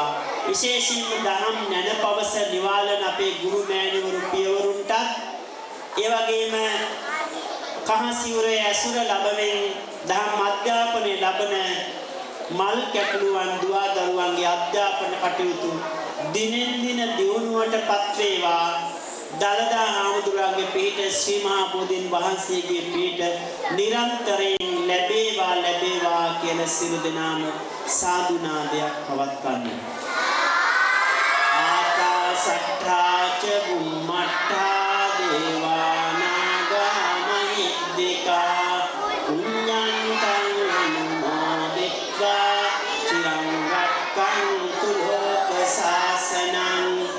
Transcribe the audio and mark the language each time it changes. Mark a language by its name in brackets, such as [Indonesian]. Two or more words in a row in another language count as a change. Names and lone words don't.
[Sinhala] විශේෂයෙන්ම දහම් නැනපවස නිවාලන අපේ ගුරු මෑණිවරු පියවරුන්ටත් ඒ වගේම කහසිවුරේ ඇසුර ලැබෙමින් දහම් අධ්‍යාපනය ලබන මල් කැටළුවන් දුවා දරුවන්ගේ අධ්‍යාපන කටයුතු දිනෙන් දින දියුණුවටපත් වේවා. දලදා හාමුදුරුවන්ගේ පිහිට ශ්‍රී මහා බෝධීන් වහන්සේගේ පිහිට නිරන්තරයෙන් ලැබේවා කියන සියලු දෙනාම සාදු නාදයක් පවත්වන්න. [Pali] ආකාශට්ඨා ච බුම්මට්ඨා දේවා නාග මහිද්దికා පුඤ්ඤන්තං අනුමෝදිत्वा චිරං රක්ඛන්තු ලෝක සාසනං.